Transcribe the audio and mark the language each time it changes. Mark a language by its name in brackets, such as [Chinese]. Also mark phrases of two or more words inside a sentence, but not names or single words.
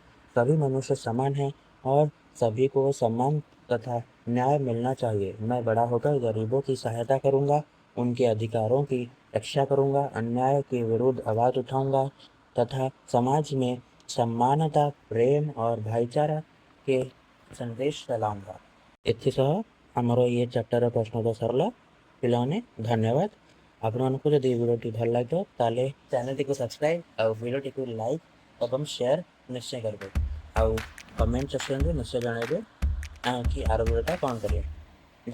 [Hindi] सभी मनुष्य समान हैं और सभी को सम्मान तथा न्याय मिलना चाहिए। मैं बड़ा होकर गरीबों की सहायता करूंगा, उनके अधिकारों की रक्षा करूंगा, अन्याय के विरुद्ध आवाज उठाऊंगा तथा समाज में समानता, प्रेम और भाईचारा के संदेश फैलाऊंगा। [Odia] ଏଥି ସହ ଆମର ଇଏ ଚାପ୍ଟରର ପ୍ରଶ୍ନୋତ୍ତର ସରିଲା। ପିଲାମାନେ ଧନ୍ୟବାଦ। ଆପଣମାନଙ୍କୁ ଯଦି ଏ ଭିଡ଼ିଓଟି ଭଲ ଲାଗିବ ତାହେଲେ ଚ୍ୟାନେଲଟିକୁ ସବସ୍କ୍ରାଇବ୍ ଆଉ ଭିଡ଼ିଓଟିକୁ ଲାଇକ୍ ଏବଂ ସେୟାର ନିଶ୍ଚୟ କରିବେ। ଆଉ [English] comment sectionରେ [Odia] ନିଶ୍ଚୟ ଜଣାଇବେ କି ଆର ଭିଡ଼ିଓଟା କ'ଣ କରିବେ।